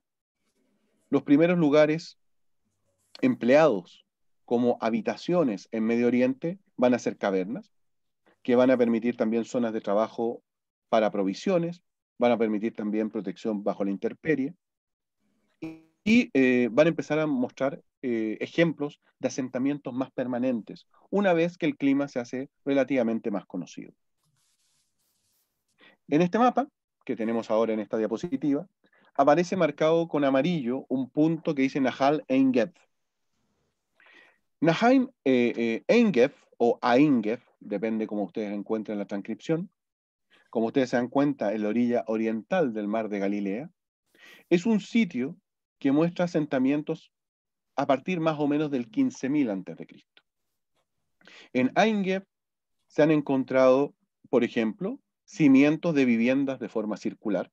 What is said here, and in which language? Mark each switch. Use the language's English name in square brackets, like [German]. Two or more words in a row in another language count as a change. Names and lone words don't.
[Spanish] Los primeros lugares empleados como habitaciones en Medio Oriente van a ser cavernas, que van a permitir también zonas de trabajo para provisiones, van a permitir también protección bajo la intemperie, y van a empezar a mostrar ejemplos de asentamientos más permanentes, una vez que el clima se hace relativamente más conocido. En este mapa, que tenemos ahora en esta diapositiva, aparece marcado con amarillo un punto que dice Nahal Ein Geb. Nahal Ein Geb, o Ein Geb, depende cómo ustedes encuentren la transcripción, como ustedes se dan cuenta, en la orilla oriental del mar de Galilea, es un sitio que muestra asentamientos a partir más o menos del 15.000 a.C. En Ein Geb se han encontrado, por ejemplo, cimientos de viviendas de forma circular.